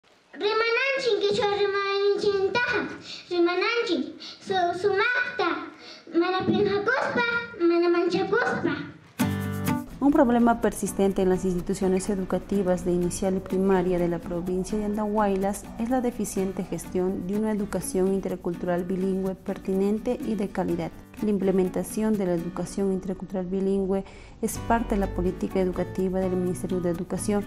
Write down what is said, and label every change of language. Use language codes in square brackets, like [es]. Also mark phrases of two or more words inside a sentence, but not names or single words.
[qu] Rimananchin quichua rimanichintaja, rimananchin sumakta, mana pinjakuspa, mana manchakuspa. [es] Un problema persistente en las instituciones educativas de inicial y primaria de la provincia de Andahuaylas es la deficiente gestión de una educación intercultural bilingüe pertinente y de calidad. La implementación de la educación intercultural bilingüe es parte de la política educativa del Ministerio de Educación.